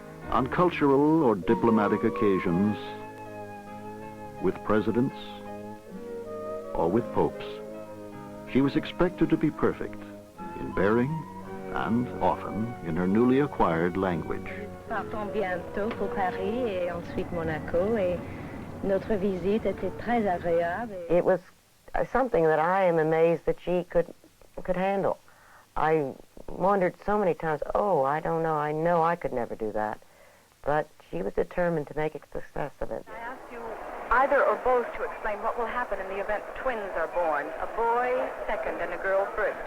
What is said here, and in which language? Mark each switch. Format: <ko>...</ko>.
<en>On cultural or diplomatic occasions, with presidents or with popes, she was expected to be perfect in bearing and often in her newly acquired language.</en> <fr>Partons bientôt pour Paris et ensuite Monaco, et notre visite était très agréable.</fr> <en>It was something that I am amazed that she could handle. I wondered so many times, oh, I don't know, I know I could never do that. But she was determined to make a success of it. I asked you either or both to explain what will happen in the event twins are born, a boy second and a girl first.</en>